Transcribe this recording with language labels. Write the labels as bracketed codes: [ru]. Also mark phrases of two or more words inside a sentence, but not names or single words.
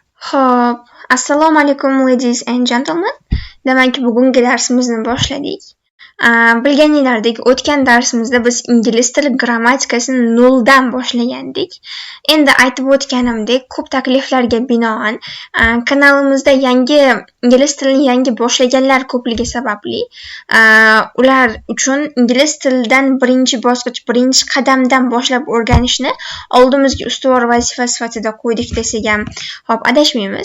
[uz] Xo'p, assalomu alaykum [en] ladies and gentlemen. [uz] Demak, bugungi darsimizni boshladik. Bilganingizdek, o'tgan darsimizda biz ingliz tili grammatikasini noldan boshlagandik. Endi aytib o'tganimdek, ko'p takliflarga binoan kanalimizda ingliz tilini yangi boshlaganlar ko'pligi sababli ular uchun ingliz tilidan birinchi bosqich, birinchi qadamdan boshlab o'rganishni oldimizga ustuvor vazifa sifatida qo'ydik desak ham adashmaymiz.